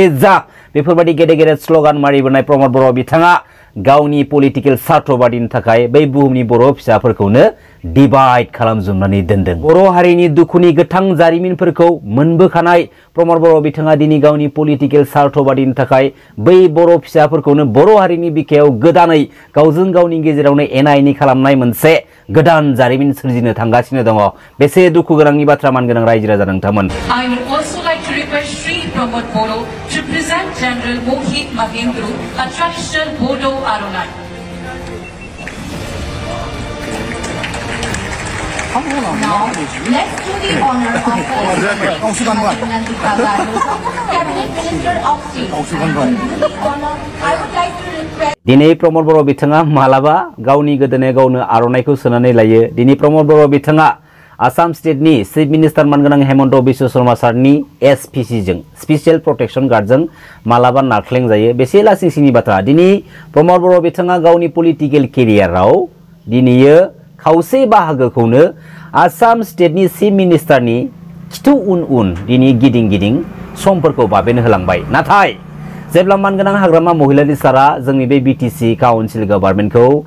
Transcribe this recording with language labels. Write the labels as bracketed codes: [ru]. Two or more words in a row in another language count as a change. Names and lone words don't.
[brx] जा बेफोरबायदि गेदेर गेदेर स्लोगान मारिबोनाय प्रमद बर' बिथाङा गावनि पलिटिकल स्वार्थबादिनि थाखाय बै बुहुमनि बर' फिसाफोरखौनो डिवाइड खालामजोबनानै दोनदों बर' हारिनि दुखुनि गोथां जारिमिनफोरखौ मोनबोखानाय प्रमद बर' बिथाङा दिनै गावनि पलिटिकल स्वार्थबादिनि थाखाय बै बर' फिसाफोरखौनो बर' हारिनि बिखायाव गोदानै गावजों गावनि गेजेरावनो एना एनि खालामनाय मोनसे गोदान जारिमिन सोरजिनो थांगासिनो दङ बेसे दुखु गोनांनि बाथ्रा मानगोनां रायजो राजा नोंथांमोन [en] I would also like to request Sri Pramod Boro to present General Mohit Mahendru, a traditional Bodo Arunai. Now, let's do the honor of the Cabinet Minister of State. I would like to request. [brx] दिनै प्रमद बर' बिथाङा मालाबा गावनि गोदोनायाव गावनो आर'नाइखौ सोनानै लायो दिनै प्रमद बर' बिथाङा आसाम स्टेटनि [en] chief minister [brx] मानगोनां हेमन्त बिश्व शर्मा सारनि SPC जों [en] special protection guardjong [brx] मालाबा नारख्लें जायो बेसे लासिंसिंनि बाथ्रा दिनै प्रमद बर' बिथाङा गावनि [en] political careerao [brx] दिनैयो खावसे बाहागोखौनो आसाम स्टेटनि [en] chief ministerni [brx] खिथु उन उन दिनै गिदिं गिदिं समफोरखौ बाबेन होलांबाय नाथाय जेब्ला मानगोनां हाग्रामा महिलारि सारा जोंनि बे BTC [en] council governmentkhou